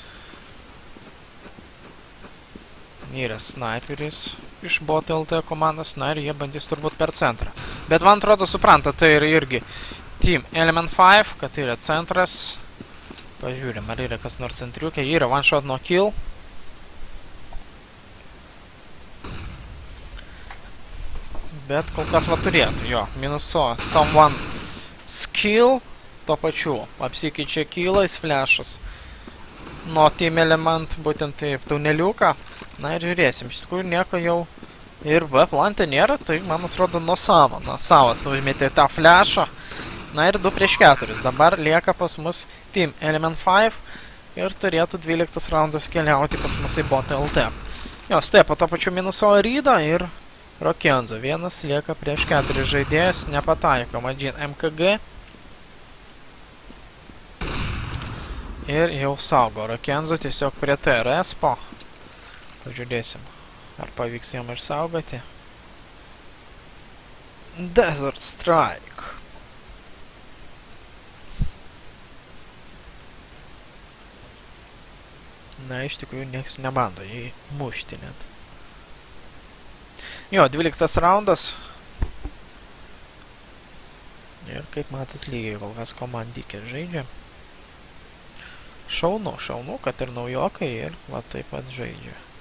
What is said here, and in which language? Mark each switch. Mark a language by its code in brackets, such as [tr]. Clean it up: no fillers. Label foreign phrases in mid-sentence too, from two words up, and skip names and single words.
[lt] Yra sniperis iš bot LT komandos, na ir jie bandys turbūt per centrą. Bet man atrodo, supranta, tai yra irgi Team Element 5, kad tai yra centras. Pažiūrim, ar yra kas nors centriukė. [en] Yra one shot no kill. [lt] Bet kol kas va turėtų, jo, minuso someone skill, to pačiu apsikeičia killais, flashas. Nuo Team Element, būtent taip, tuneliuką. Na ir žiūrėsim, iš tikrųjų nieko jau ir B plantė nėra, tai man atrodo nuo Samo. Na, Savas užmėtė tą flashą. Na ir 2 prieš 4. Dabar lieka pas mus Team Element 5 ir turėtų 12 raundos keliauti pas mus į bot LT. Jo, stepo to pačiu minuso rydą ir Rokenzo. Vienas lieka prieš 4 žaidėjas, nepataiko Madžin MKG. Ir jau saugo Rokenzo tiesiog prie TRS po. Pažiūrėsim, ar pavyks jam išsaugoti. Desert Strike. Na, iš tikrųjų, niekas nebando jį mušti net. Jo, 12 raundas. Ir kaip matot, lygiai kol kas komandikė žaidžia. Šaunu, kad ir naujokai ir va taip pat žaidžia.